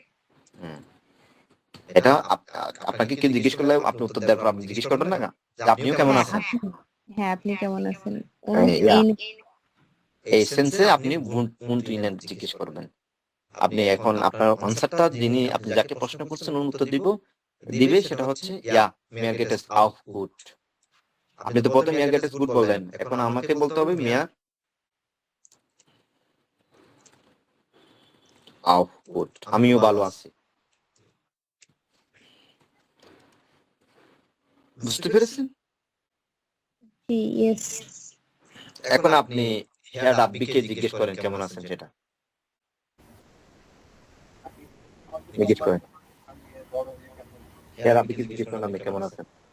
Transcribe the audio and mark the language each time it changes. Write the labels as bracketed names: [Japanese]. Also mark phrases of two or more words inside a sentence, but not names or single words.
[Bangla] এটা আপনাকে কি জিজ্ঞেস করলে আপনি উত্তর দেওয়ার পর আপনি জিজ্ঞেস করবেন না যে আপনিও কেমন আছেন? হ্যাঁ, আপনি কেমন আছেন? Yeah. এই সেন্সে আপনি [German] und Ihnen [Bangla] জিজ্ঞেস করবেন। আপনি এখন আপনার আনসারটা, যিনি আপনি যাকে প্রশ্ন করছেন ওর উত্তর দিবে সেটা হচ্ছে ইয়া, [German] Mir geht es auch gut. [Bangla] আপনি তো প্রথমে [German] Mir geht es gut [Bangla] বললেন, এখন আমাকে বলতে হবে [German] Mir auch gut, [Bangla] আমিও ভালো আছি। বুঝতে পেরেছেন? ইয়েস। এখন আপনি হেয়ার রাব্বিকে জিজ্ঞেস করেন কেমন আছেন সেটা। জিজ্ঞেস করেন, হেয়ার রাব্বিকে জিজ্ঞেস করেন আপনি কেমন আছেন।